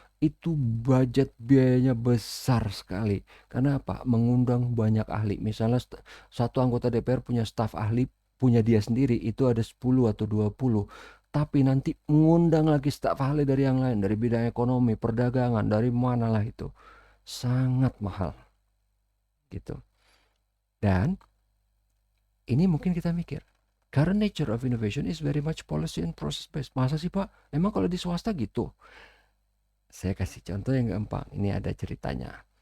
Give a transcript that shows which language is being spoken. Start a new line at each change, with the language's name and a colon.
Indonesian: Itu budget biayanya besar sekali. Karena apa? Mengundang banyak ahli. Misalnya satu anggota DPR punya staf ahli, punya dia sendiri, itu ada 10 atau 20. tapi nanti mengundang lagi staf ahli dari yang lain, dari bidang ekonomi, perdagangan, dari manalah itu. Sangat mahal gitu. Dan ini mungkin kita mikir,
English: current nature of innovation is very much policy and process based.
Indonesian: Masa sih Pak? Emang kalau di swasta gitu? Saya kasih contoh yang gampang. Ini ada ceritanya.